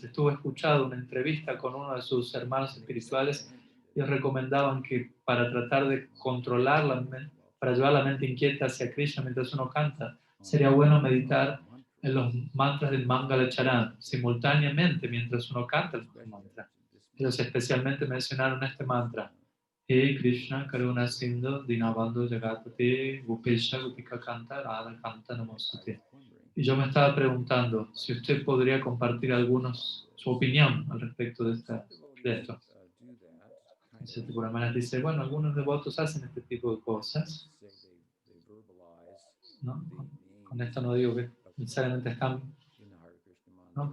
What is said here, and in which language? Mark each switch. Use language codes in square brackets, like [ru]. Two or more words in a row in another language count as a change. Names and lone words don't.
[es] Estuve escuchando una entrevista con uno de sus hermanos espirituales y recomendaban que para tratar de controlar para llevar la mente inquieta hacia Krishna mientras uno canta, sería bueno meditar en los mantras del Mangala Charan simultáneamente mientras uno canta el mantra. Ellos especialmente mencionaron este mantra. [sa] Hey Krishna, Karuna Sindhu, Dinabandhu Jagatpati, Gopesha Gopika Kanta, Radha Kanta Namostute. [es] Y yo me estaba preguntando si usted podría compartir su opinión al respecto de esto. Entonces, Guru Maharaj dice, bueno, algunos devotos hacen este tipo de cosas, ¿no? Con esto no digo que necesariamente están, ¿no?